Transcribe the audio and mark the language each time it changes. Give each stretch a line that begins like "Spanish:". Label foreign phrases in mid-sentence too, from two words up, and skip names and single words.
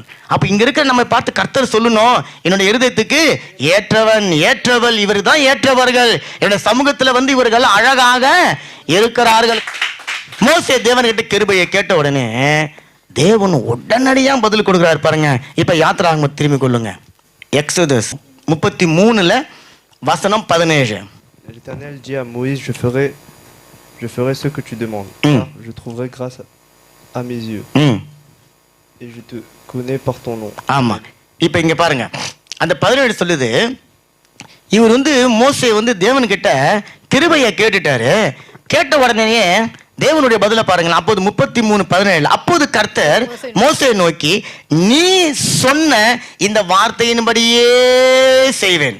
Tamil: அப்ப இங்க இருக்கிற நம்ம பார்த்து கர்த்தர் சொல்லணும், என்னுடைய இருதயத்துக்கு ஏற்றவன், ஏற்றவள், இவர் தான் ஏற்றவர்கள், என்னுடைய சமூகத்துல வந்து இவர்கள் அழகாக இருக்கிறார்கள். மோசே தேவன்கிட்ட கிருபையை கேட்ட உடனே தேவன் உடனடியா பதில் கொடுக்கிறார் பாருங்க. இப்ப யாத்திராகமம் திரும்பி கொள்ளுங்க. எக்ஸோதஸ் 33 வசனம் 17.
French: L'Éternel dit à Moïse, je ferai ce que tu demandes, car je trouverai grâce à mes yeux, et je te connais par ton nom.
Tamil: ஆமா. இப்ப இங்க பாருங்க, அந்த 17 சொல்லுது, இவர் வந்து மோசே வந்து தேவன் கிட்ட கிருபையை கேட்டுட்டாரு. கேட்ட உடனே தேவனுடைய பதில பாருங்க. அப்போது 33:17, அப்போது கர்த்தர் மோசே நோக்கி, நீ சொன்ன இந்த வார்த்தையின்படியே செய்வேன்.